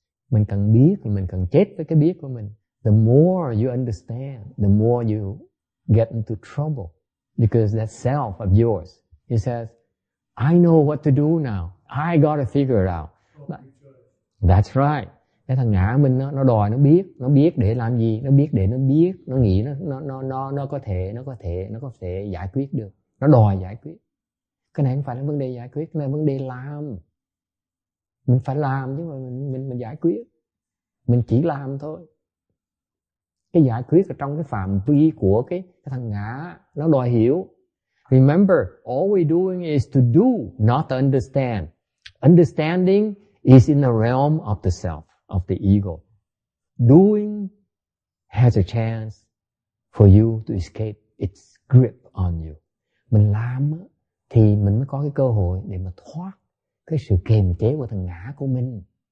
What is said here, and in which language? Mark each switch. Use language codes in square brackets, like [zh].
[vi] Mình cần biết thì mình cần chết với cái biết của mình. [en] The more you understand, the more you get into trouble. Because that self of yours, it says, I know what to do now. I gotta figure it out. That's right. [vi] Cái thằng ngã mình nó đòi nó biết để làm gì, nó biết để nó biết, nó nghĩ nó có thể giải quyết được. Nó đòi giải quyết. Cái này không phải là vấn đề giải quyết, cái này là vấn đề làm. Mình phải làm chứ mà mình giải quyết. Mình chỉ làm thôi. Cái giải quyết ở trong cái phạm vi của cái thằng ngã, nó đòi hiểu. [en] Remember, all we're doing is to do, not to understand. Understanding is in the realm of the self, of the ego. Doing has a chance for you to escape its grip on you. [vi] Mình làm thì mình mới có cái cơ hội để mà thoát cái sự kiềm chế của thằng ngã của mình.